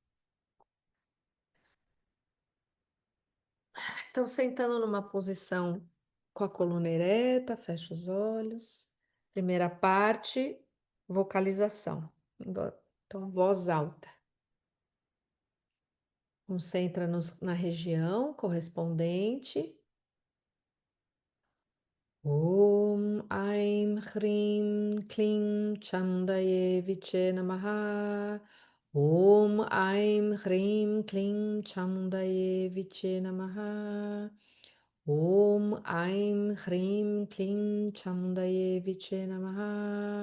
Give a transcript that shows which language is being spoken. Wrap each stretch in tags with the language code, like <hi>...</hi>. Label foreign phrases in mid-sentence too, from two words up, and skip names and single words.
<pt>Então, sentando numa posição com a coluna ereta, fecha os olhos. Primeira parte, vocalização. Então, voz alta. Concentra na região correspondente.</pt> <sa>Om Aim Hrim Klim Chandaye Viche Namaha. Om Aim Hrim Klim Chandaye Viche Namaha. Om Aim Hrim Klim Chamundaye Viche Namaha.</sa>